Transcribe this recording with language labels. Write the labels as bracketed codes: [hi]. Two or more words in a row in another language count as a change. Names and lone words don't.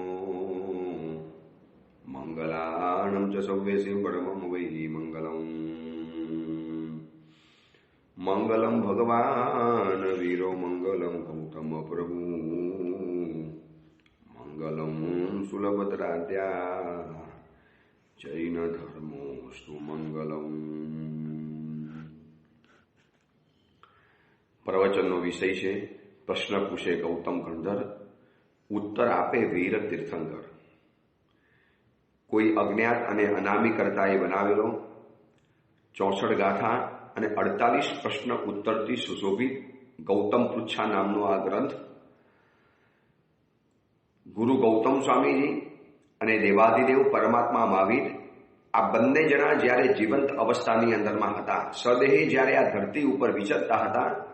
[sa] मंगलाणं च सौवेशे परमं वै मंगलम् मंगलम भगवान वीरो मंगलम गौतम प्रभु मंगलम सुलभद्राद्या जैन धर्मोस्तु मंगलम। [gu] प्रवचनનો વિષય છે પ્રશ્ન પૂછે ગૌતમ ગંધર, ઉત્તર આપે વીર તીર્થંકર। કોઈ અજ્ઞાત અને અનામી કર્તાએ બનાવેલો 64 ગાથા અને 48 પ્રશ્ન ઉત્તરથી સુશોભિત ગૌતમ પૃચ્છા નામનો આ ગ્રંથ ગુરુ ગૌતમ સ્વામીજી અને દેવાધિદેવ પરમાત્મા મહાવીર આ બંને જણા જ્યારે જીવંત અવસ્થાની અંદરમાં હતા, સદેહે જ્યારે આ ધરતી ઉપર વિચરતા હતા,